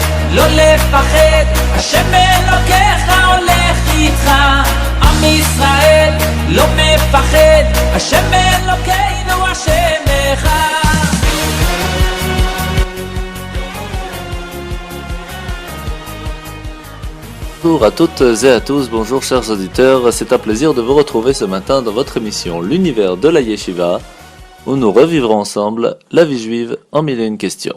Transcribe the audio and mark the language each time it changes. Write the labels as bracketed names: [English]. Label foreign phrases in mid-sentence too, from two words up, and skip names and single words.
[Hebrew] לא לפחד, השם אלוקיך הולך איתך. עם ישראל לא מפחד, השם אלוקינו השם אחד. [French] Bonjour à toutes et à tous, bonjour chers auditeurs, c'est un plaisir de vous retrouver ce matin dans votre émission L'univers de la Yeshiva, où nous revivrons ensemble la vie juive en mille et une questions.